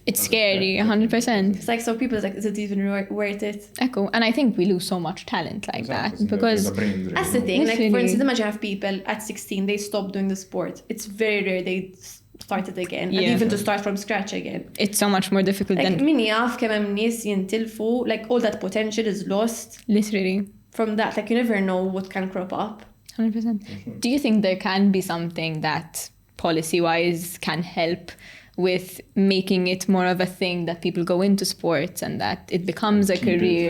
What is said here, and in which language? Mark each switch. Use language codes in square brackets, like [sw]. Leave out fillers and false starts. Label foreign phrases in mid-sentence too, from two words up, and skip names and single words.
[en] It's scary, 100%. It's like, so people are like, is it even worth it? Echo. And I think we lose so much talent like that because That's the thing. Like, for Literally. instance, imagine have people at 16, they stop doing the sport. It's very rare they start it again. Yeah. And even to start from scratch again. it's so much more difficult Like, than [mt] min jaf kemm hemm nies jintilfu, [en] like, all that potential is lost literally. from that. Like, you never know what can crop up. 100%. Do you think there can be something that policy-wise can help with making it more of a thing that people go into sports and that it becomes a career?